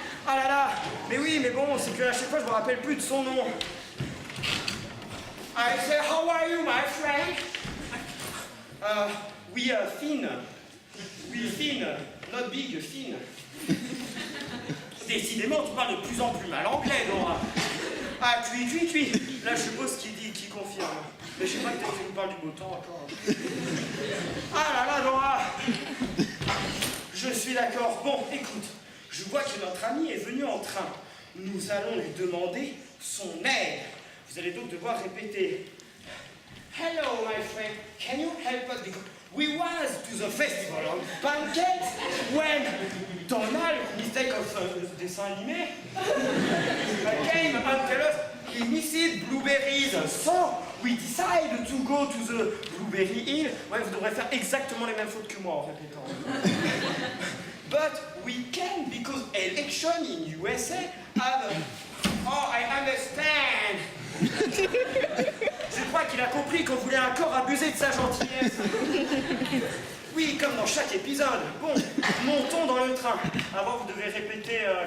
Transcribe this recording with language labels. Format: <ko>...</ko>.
<fr>Ah là là. Mais oui, mais bon, c'est que à chaque fois je me rappelle plus de son nom.</fr> <en>I say, how are you, my friend?</en> <fr>Oui,</fr> <en>fine. Oui, fine. Not big, fine.</en> <fr>Décidément, tu parles de plus en plus mal anglais, Nora. Ah, tui. Là, je suppose qu'il dit, qu'il confirme. Mais je sais pas, peut-être qu'il nous parle du beau temps encore. Ah là là, Nora. Je suis d'accord. Bon, écoute, je vois que notre ami est venu en train. Nous allons lui demander son aide. Vous allez donc devoir répéter.</fr> <en>Hello, my friend. Can you help us? Because we was to the festival of pancakes when Donald, mistake of</en> <fr>dessin animé,</fr> <en>came and tell us he missed blueberries. So we decided to go to the blueberry hill.</en> <fr>Ouais, vous devrez faire exactement les mêmes fautes que moi en répétant.</fr> <en>But we can because election in USA have. Oh, I understand.</en> <fr>Je crois qu'il a compris qu'on voulait encore abuser de sa gentillesse. Oui, comme dans chaque épisode. Bon, montons dans le train. Avant, vous devez répéter...</fr>